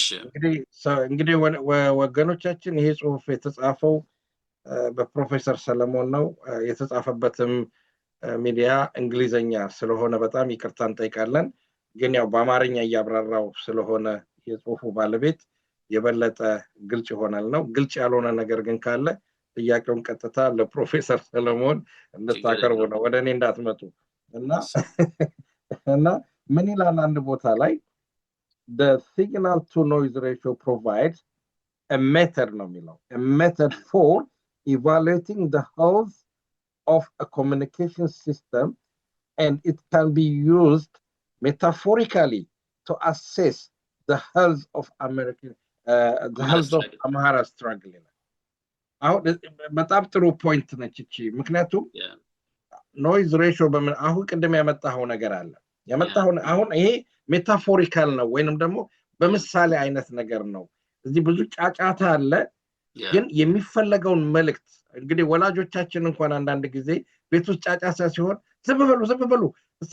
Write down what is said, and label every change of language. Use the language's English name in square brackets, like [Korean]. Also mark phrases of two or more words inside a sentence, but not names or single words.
[Amharic] እንግዲህ ወገኖቻችን ይሄ ጽሁፍ የተጻፈው በፕሮፌሰር ሰለሞን ነው። የተጻፈበትም ሚዲያ እንግሊዘኛ ስለሆነ በጣም ይቅርታ እንጠይቃለን። ግን ያው በአማርኛ እያብራራው ስለሆነ የጽሁፉ ባለቤት የበለጠ ግልጽ ይሆናል ነው። ግልጽ ያልሆነ ነገር ግን ካለ ጥያቄውን ቀጥታ ለፕሮፌሰር ሰለሞን እንድታቀርቡ ነው፣ ወደ እኔ እንዳትመጡ እና ምን ይላል አንድ ቦታ ላይ [English] the signal to noise ratio provides a method [Amharic] ነው የሚለው [English] a method for evaluating the health of a communication system and it can be used metaphorically to assess the health of Amhara struggle. [Amharic] አሁን በጣም ጥሩ ፖይንት ነች እቺ። ምክንያቱም [English] noise ratio [Amharic] አሁን ቅድም ያመጣው ነገር አለ። ያመጣው አሁን ይሄ ሜታፎሪካል ነው ወይንም ደግሞ በምሳሌ አይነት ነገር ነው እዚህ ብዙ ጫጫታ አለ ግን የሚፈለገውን መልእክት እንግዲህ ወላጆቻችን እንኳን አንዳንድ ጊዜ ቤት ውስጥ ጫጫታ ሲሆን ዝም በሉ እስቲ